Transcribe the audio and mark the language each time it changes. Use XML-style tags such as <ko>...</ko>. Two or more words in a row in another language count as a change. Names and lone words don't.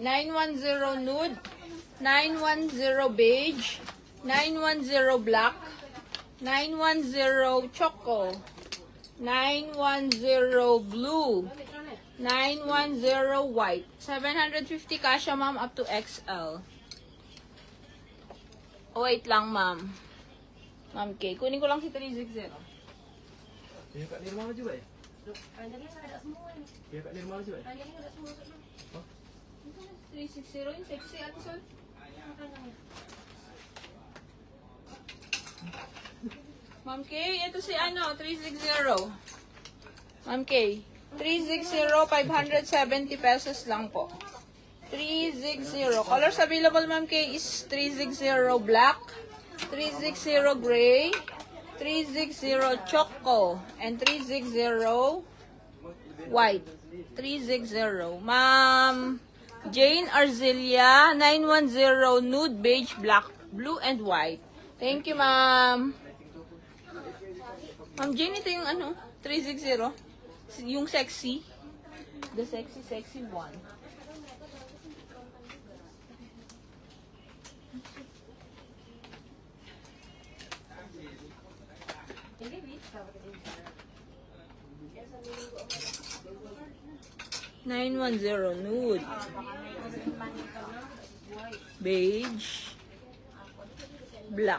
<en>910 nude, 910 beige, 910 black, 910 choco, 910 blue, 910 white.</en> <tl>750 kasha, ma'am,</tl> <en>up to XL.</en> <tl>Oh, wait lang, ma'am. Ma'am K. Kunin ko lang si 360.</tl> <ms>Kaya kat Nirmala juga ya? Kaya kat Nirmala juga ya?</ms> <tl>360 yung sexy, Ate Sol. Ma'am K, ito si ano, 360. Ma'am K, 360, 570 pesos lang po. 360.</tl> <en>Colors available, Ma'am K, is 360 black, 360 gray, 360 choco, and 360 white.</en> <tl>360.</tl> <en>Ma'am Jane Arzelia, 910 nude, beige, black, blue, and white. Thank you,</en> <tl>ma'am. Ma'am Jane, ito yung ano, 360.</tl> <en>Yung sexy. The sexy one. $910 nude, beige, black,</en>